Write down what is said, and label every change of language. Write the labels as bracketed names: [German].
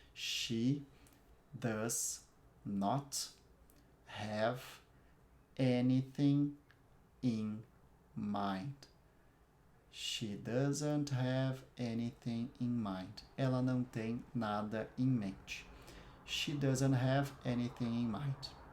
[English] She does not have anything in mind. She doesn't have anything in mind. [Portuguese] Ela não tem nada em mente. [English] She doesn't have anything in mind.